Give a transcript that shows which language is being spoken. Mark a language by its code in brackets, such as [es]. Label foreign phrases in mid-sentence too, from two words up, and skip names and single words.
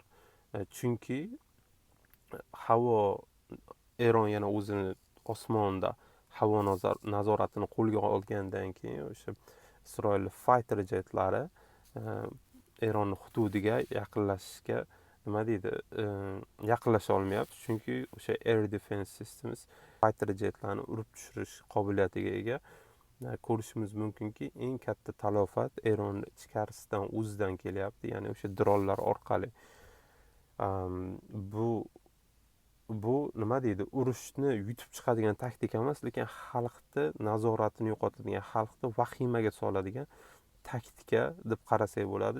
[uz] Chunki Eron yana o'zini osmonda havo nazoratini qo'lga olgandan keyin o'sha Isroil [en] fighter jetlari [uz] Eron hududiga yaqinlashishga nima deydi, yaqinlasha olmayapti. Chunki o'sha [en] air defense systems fighter jetlarni [uz] urib tushirish qobiliyatiga ega. Ko'rishimiz mumkinki, eng katta talofat Eron ichkarisidan o'zidan kelyapti, ya'ni o'sha dronlar orqali. Bu nima deydi, urushni yutib chiqadigan taktika emas, lekin xalqni nazoratini yo'qotadigan, xalqni vahimaga soladigan taktika deb qarasak bo'ladi.